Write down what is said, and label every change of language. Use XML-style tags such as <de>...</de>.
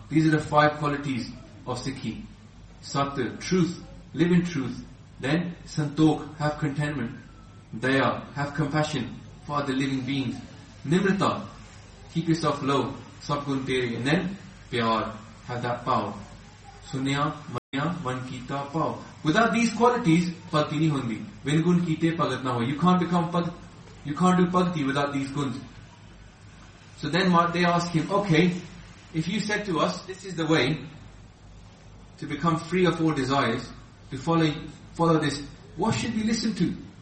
<en>These are the five qualities of Sikhi. Sat, truth, live in truth. Then, Santokh, have contentment. Daya, have compassion for other living beings. Nimrata, keep yourself low,</en> <pa>sab gun tere,</pa> <en>and then pyar, have that pav.</en> <pa>Sunya, manya, man kita pav.</pa> <en>Without these qualities,</en> <pa>ਭਗਤੀ ਨਹੀ ਹੁੰਦੀ. Vin gun kite pagat na ho.</pa> <en>You can't become bhakti. You can't do bhakti without these guns. So then they ask him, okay, if you said to us, this is the way to become free of all desires, to follow this, what should we listen to?</en>